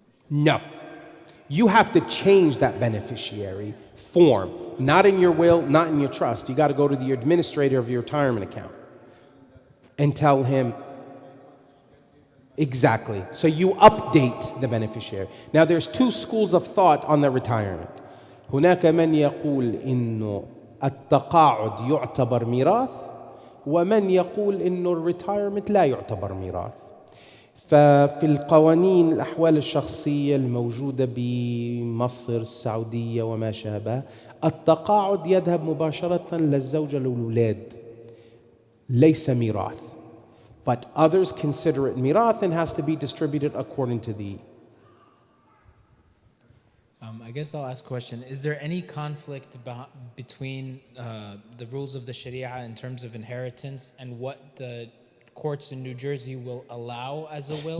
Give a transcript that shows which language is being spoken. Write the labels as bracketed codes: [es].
[en] No. You have to change that beneficiary form. Not in your will, not in your trust. You got to go to the administrator of your retirement account and tell him exactly. So you update the beneficiary. Now there's two schools of thought on the retirement. [ar] هناك من يقول إنه التقاعد يعتبر ميراث، ومن يقول إنه الريتايرمنت لا يعتبر ميراث. ففي القوانين الأحوال الشخصية الموجودة بمصر السعودية وما شابه، التقاعد يذهب مباشرة للزوجة والأولاد، ليس ميراث. [en] But others consider it mirath and has to be distributed according to the... I guess I'll ask a question. Is there any conflict between the rules of the Sharia in terms of inheritance and what the courts in New Jersey will allow as a will?